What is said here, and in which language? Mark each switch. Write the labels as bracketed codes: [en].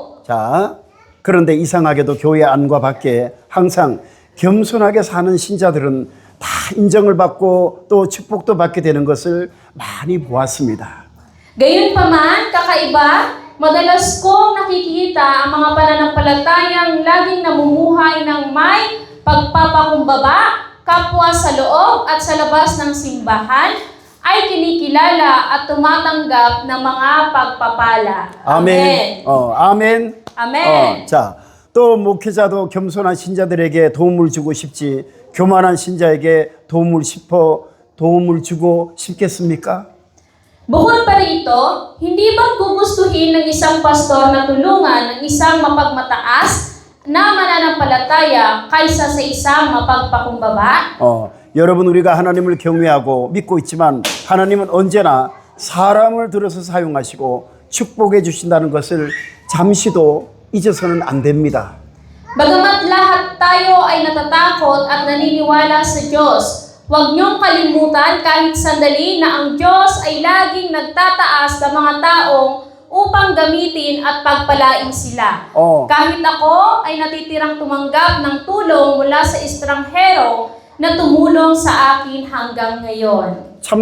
[ko] 자, 그런데 이상하게도 교회 안과 밖에 항상 겸손하게 사는 신자들은 다 인정을 받고 또 축복도 받게 되는 것을 많이 보았습니다. [tl] Gayunpaman, kakaiba, madalas kong nakikita ang mga pananampalatayang laging namumuhay ng may pagpapakumbaba, kapwa sa loob at sa labas ng simbahan, ay kinikilala at tumatanggap ng mga pagpapala. [ko] 아멘. 아멘. [en] Amen. [ko] 자, 또 목회자도 겸손한 신자들에게 도움을 주고 싶지 교만한 신자에게 도움을 주고 싶겠습니까? [tl] Bukod pa rito, hindi ba gugustuhin ng isang pastor na tulungan ng isang mapagmataas na mananampalataya kaysa sa isang mapagpakumbaba? [ko] 여러분, 우리가 하나님을 경외하고 믿고 있지만 하나님은 언제나 사람을 들어서 사용하시고 축복해 주신다는 것을 잠시도 잊어서는 안 됩니다. [tl] Bagamat lahat tayo ay natatakot at naniniwala sa Diyos, huwag niyong kalimutan kahit sandali na ang Diyos ay laging nagtataas ng mga taong upang gamitin at pagpalain sila. Kahit ako ay natitirang tumanggap ng tulong mula sa estranghero na tumulong sa akin hanggang ngayon.